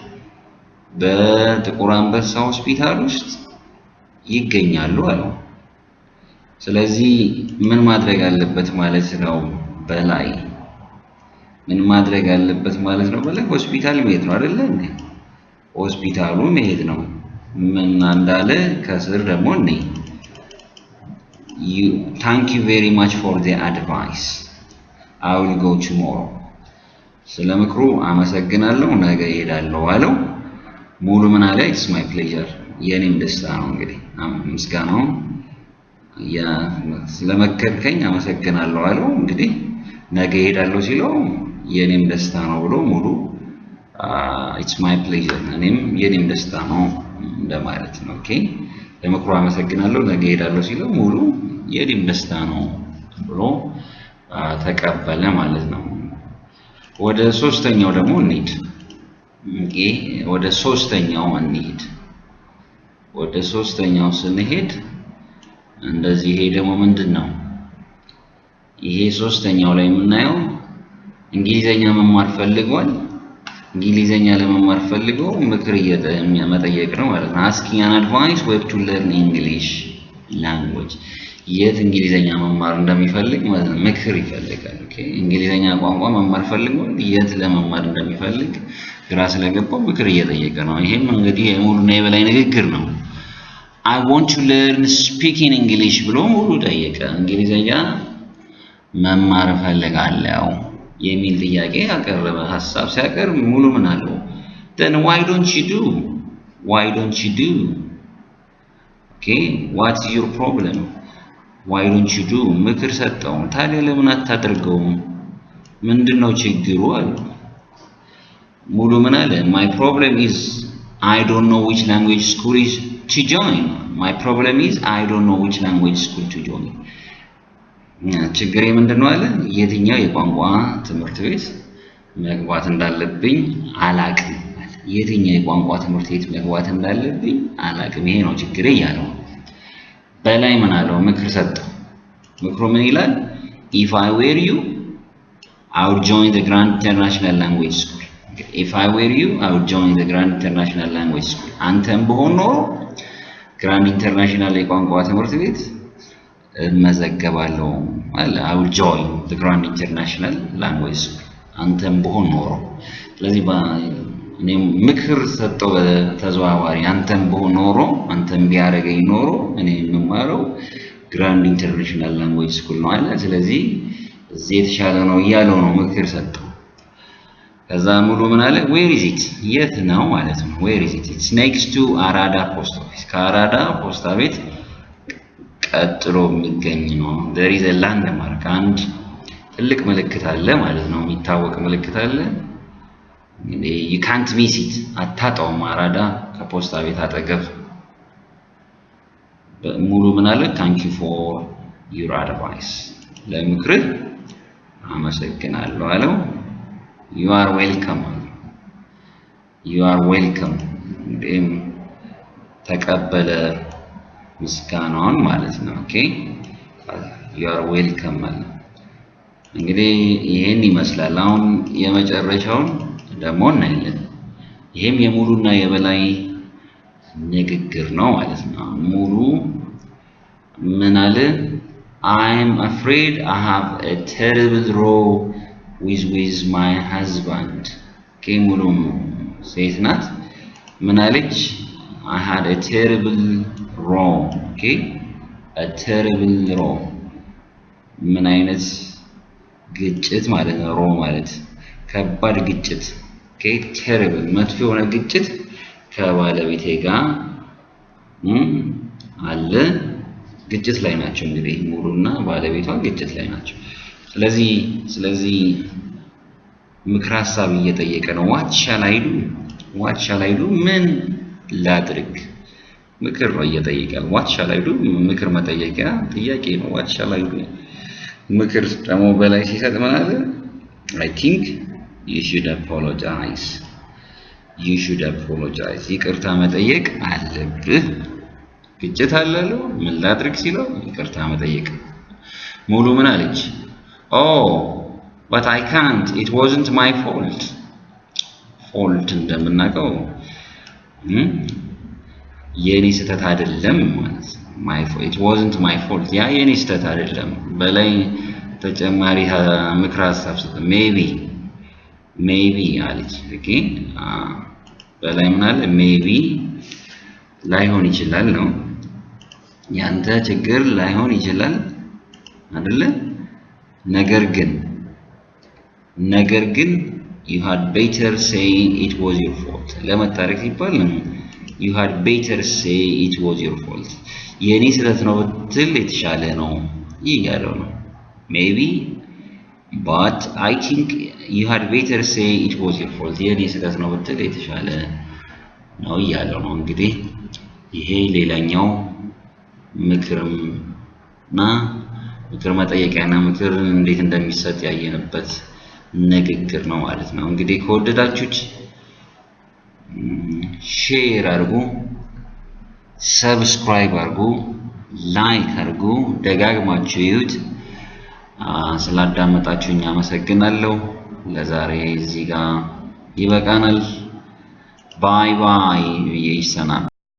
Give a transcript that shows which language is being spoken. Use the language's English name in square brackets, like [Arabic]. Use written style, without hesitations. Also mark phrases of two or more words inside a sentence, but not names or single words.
[Amharic] በጥቁር አንበሳ ሆስፒታል ውስጥ ይገኛሉ አለው ስለዚህ ምን ማድረግ አለበት ማለት ነው በላይ ምን ማድረግ አለበት ማለት ነው በላይ ሆስፒታል መሄድ ነው አይደል እንዴ ሆስፒታሉ መሄድ ነው ምን እንዳለ ከስር ደግሞ [English] thank you very much for the advice I will go tomorrow [Amharic] ስለምክሩ አመሰግናለሁ ነገ እሄዳለሁ አለው ሙሉ ምን አለ [English] it's my pleasure [Amharic] የኔም ደስታ ነው እንግዲህ ምስጋናው ስለመከርከኝ አመሰግናለሁ አለው እንግዲህ ነገ እሄዳለሁ ሲለው የኔም ደስታ ነው ብሎ ሙሉ [English] it's my pleasure [Amharic] እኔም የኔም ደስታ ነው እንደማለት ነው ኦኬ ለምክሩ አመሰግናለሁ ነገ እሄዳለሁ ሲለው ሙሉ የኔም ደስታ ነው ብሎ ተቀበለ ማለት ነው ወደ ሶስተኛው ደግሞ እንሂድ ኦኬ ወደ ሶስተኛው ስንሄድ እንደዚህ ይሄ ደግሞ ምንድነው ይሄ ሶስተኛው ላይ የምናየው እንግሊዝኛ መማር ፈልጓል እንግሊዝኛ ለመማር ፈልጎ ምክር መጠየቅ ነው ማለት ነው [English] asking an advice where to learn English [Amharic] language የት እንግሊዘኛ መማር እንደሚፈልግ ምክር ይፈልጋል ኦኬ እንግሊዘኛ ቋንቋ መማር ፈልጎ የት ለመማር እንደሚፈልግ ግራ ስለገባው ምክር እየጠየቀ ነው ይሄም እንግዲህ የሙሉና የበላይ ንግግር ነው [English] I want to learn speaking English [Amharic] ብሎ ሙሉ ጠየቀ እንግሊዘኛ መማር ፈልጋለሁ የሚል ጥያቄ ያቀረበ ሐሳብ ሲያቀርብ ሙሉ ምን አለው [English] then why don't you do okay what's your problem why don't you do [Amharic] ምክር ሰጠው ታዲያ ለምን አታደርገውም ምንድነው ችግሩ አለ ሙሉ ምን አለ [English] my problem is I don't know which language school is to join my problem is I don't know which language school to join [Amharic] ችግሬ ምንድነው አለ የትኛው የቋንቋ ትምህርት ቤት መግባት እንዳለብኝ አላቅም የትኛው የቋንቋ ትምህርት ቤት መግባት እንዳለብኝ አላቅም ይሄ ነው ችግሬ ያለው በላይ ምን አለው ምክር ሰጠው ምክሩ ምን ይላል [English] if I were you I would join the Grand International Language School if I were you I would join the Grand International Language School [Amharic] አንተም በሆነ ኖሮ Grand International የቋንቋ ትምህርት ቤት መዘገባለሁ አለ [English] I would join the Grand International Language School [Amharic] አንተም በሆነ ኖሮ ስለዚህ እኔም ምክር ሰጠው ተዘዋዋሪ አንተም በሆነ ኖሮ አንተም ቢያረገኝ ኖሮ እኔ የምማረው ግራንድ ኢንተርናሽናል ላንጉዌጅ ስኩል ነው አለ ስለዚህ እዚህ የተሻለ ነው ያለው ነው ምክር ሰጠው ከዛ ሙሉ ምን አለ [English] where is it [Amharic] የት ነው ማለት ነው [English] where is it it's next to [Amharic] አራዳ ፖስት ኦፊስ ከአራዳ ፖስታ ቤት ቀጥሎ የሚገኝ ነው [English] there is a landmark [Amharic] አንድ ትልቅ ምልክት አለ ማለት ነው የሚታወቅ ምልክት አለ [English] you can't miss it [Amharic] አታጣውም አራዳ ከፖስታ ቤት አጠገብ ሙሉ ምን አለ [English] thank you for your advice [Amharic] ለምክርህ አመሰግናለሁ አለው [English] you are welcome [Amharic] ተቀበለ ምስጋናውን ማለት ነው ኦኬ [English] you are welcome [Amharic] ማለት እንግዲህ ይሄን ይመስላል አሁን የመጨረሻውን ደግሞ እናያለን ይሄም የሙሉና የበላይ ንግግር ነው ማለት ነው ሙሉ ምን አለ [English] I'm afraid I have a terrible row with my husband [Amharic] ሙሉ ሴት ናት ምን አለች [English] I had a terrible row a terrible row [Amharic] ምን አይነት ግጭት ማለት ነው ሮ ማለት ከባድ ግጭት terrible መጥፎ የሆነ ግጭት ከባለቤቴ ጋር አለ ግጭት ላይ ናቸው እንግዲህ ሙሉና ባለቤቷ ግጭት ላይ ናቸው ስለዚህ ምክር ሐሳብ እየጠየቀ ነው [English] what shall I do [Amharic] ምን ላድርግ ምክር ነው እየጠየቀ [English] what shall I do [Amharic] ምክር መጠየቂያ ጥያቄ ነው [English] what shall I do [Amharic] ምክር ደግሞ በላይ ሲሰጥ ማለት [English] I think you should apologize [Amharic] ይቅርታ መጠየቅ አለብህ ግጭት አለለው ምን ላድርግ ሲለው ይቅርታ መጠየቅ ሙሉ ምን አለች [English] oh but I can't it wasn't my fault [Amharic] እንደምናቀው የኔ ስህተት አይደለም ማለት [English] it wasn't my fault [Amharic] ያ የኔ ስህተት አይደለም በላይ ተጨማሪ ምክር ሐሳብ maybe አለች በላይ ምን አለ maybe ላይሆን ይችላል ነው ያንተ ችግር ላይሆን ይችላል አይደለ ነገር ግን [English] you had better say it was your fault [Amharic] ለመታረቅ ሲባል [English] you had better say it was your fault [Amharic] የኔ ስህተት ነው ብትል የተሻለ ነው ይያለው ነው [English] maybe but I think you had better say it was your fault [Amharic] የኔ ስህተት ነው ብትል የተሻለ ነው ይያለው ነው እንግዲህ ይሄ ሌላኛው ምክርና ምክር መጠየቂያና ምክር እንዴት እንደሚሰጥ ያየንበት ንግግር ነው ማለት ነው እንግዲህ ከወደዳችሁት ሼር አድርጉ ሰብስክራይብ አድርጉ ላይክ አድርጉ ደጋግማችሁ ይዩት ስላዳመጣችሁኝ አመሰግናለሁ ለዛሬ እዚህ ጋር ይበቃናል ባይ ይሰናል